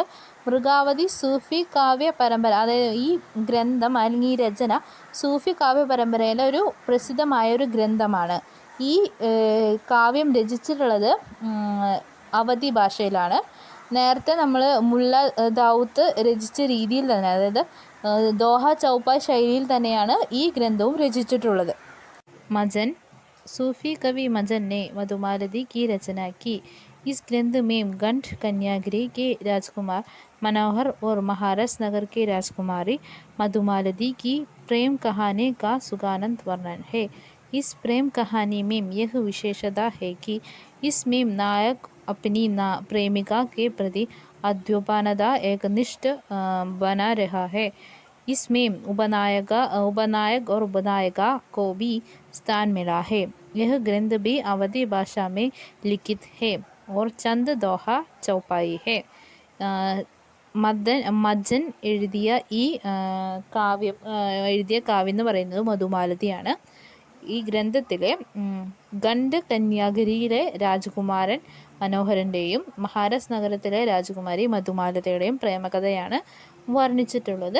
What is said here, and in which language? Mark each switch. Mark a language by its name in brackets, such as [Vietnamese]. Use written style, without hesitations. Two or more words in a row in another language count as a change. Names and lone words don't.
[Malayalam] മൃഗാവതി സൂഫി കാവ്യ പരമ്പര, അതായത് ഈ ഗ്രന്ഥം അല്ലെങ്കിൽ ഈ രചന സൂഫി കാവ്യ പരമ്പരയിലെ ഒരു പ്രസിദ്ധമായ ഒരു ഗ്രന്ഥമാണ്. ഈ കാവ്യം രചിച്ചിട്ടുള്ളത് അവധി ഭാഷയിലാണ്. നേരത്തെ നമ്മൾ മുല്ല ദാവൂത്ത് രചിച്ച രീതിയിൽ തന്നെ, അതായത് ദോഹ ചൗപ്പായ് ശൈലിയിൽ തന്നെയാണ് ഈ ഗ്രന്ഥവും രചിച്ചിട്ടുള്ളത്. [Hindi] मजन सूफी कवि मजन ने मधुमालती की रचना की. इस ग्रंथ में गंठ कन्यागिरी के राजकुमार मनोहर और महाराज नगर के राजकुमारी मधुमालती की प्रेम कहानी का सुगानंद वर्णन है. इस प्रेम कहानी में यह विशेषता है कि इसमें नायक अपनी प्रेमिका के प्रति अद्योपानता एकनिष्ठ बना रहा है. इसमें उपनायक और उपनायिका को भी स्थान मिला है. यह ग्रंथ भी अवधी भाषा में लिखित है और चंद दोहा चौपाई है. [Malayalam] മജ്ജൻ എഴുതിയ ഈ കാവ്യം എന്ന് പറയുന്നത് മധുമാലതിയാണ്. ഈ ഗ്രന്ഥത്തിലെ ഗണ്ഡ് കന്യാഗിരിയിലെ രാജകുമാരൻ മനോഹരൻ്റെയും മഹാരാജ് നഗരത്തിലെ രാജകുമാരി മധുമാലതയുടെയും പ്രേമകഥയാണ് വർണ്ണിച്ചിട്ടുള്ളത്.